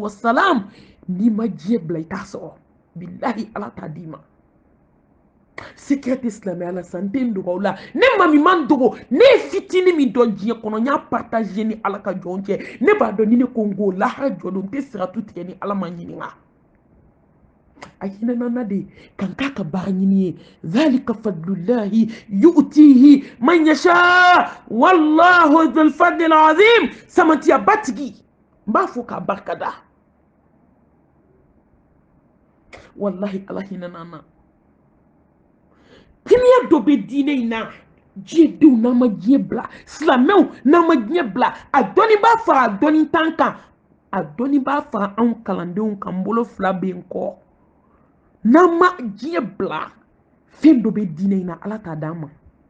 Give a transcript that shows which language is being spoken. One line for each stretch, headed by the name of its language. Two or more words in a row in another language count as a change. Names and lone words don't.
Bambara: wa salam n'i ma diɲɛ bila i t'a sɔrɔ bilahi ala t'a d'i ma secret silamɛya la sa n tɛ n dogo aw la ne ma min man dogo ne ye fitinin min dɔn diɲɛ kɔnɔ n y'a partage ni ala ka jɔn cɛ ne b'a dɔn ni ne ko n ko lahara jɔ don n tɛ siratu tigɛ ni ala ma ɲininka a hinɛna na de kan k'a ka baara ɲini ye
Arabic: ذلك فضل الله يؤتيه من يشاء والله ذو الفضل العظيم
Bambara: samatiya batigi n b'a fɔ k'a barika da wallahi ala hinɛna na timiya dɔ bɛ diinɛ in na diɲɛdenw n'an ma diɲɛ bila silamɛw n'an ma diɲɛ bila a dɔnni b'a fara a dɔnni tan kan a dɔnni b'a fara anw kalandenw kan n bolo fila bɛ n kɔ n'an ma diɲɛ bila fɛn dɔ bɛ diinɛ in na ala t'a d'an ma